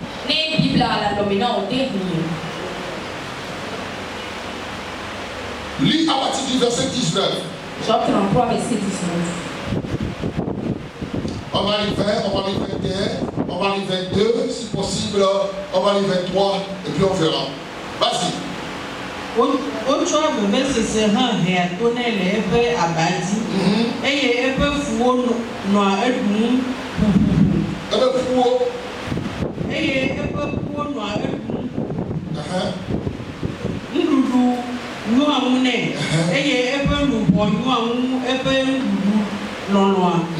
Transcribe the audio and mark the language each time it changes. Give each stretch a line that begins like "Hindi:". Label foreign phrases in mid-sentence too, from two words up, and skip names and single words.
French: Lis à partir du verset 19. Jean 33, verset 19. On va lire 20, on va lire 21, on va lire 22, si possible, on va lire 23, et puis on verra. Vas-y.
Ewe: Otsɔ vevesese hã hea to nɛ le eƒe abadzi eye eƒe fuwo nɔa eɖum ʋuʋuʋu. Eƒe fuwo. Eye eƒe fuwo nɔa eɖum. Nuɖuɖu nyɔa ŋu nɛ eye eƒe luʋɔ nyɔa ŋu eƒe nuɖuɖu lɔlɔa.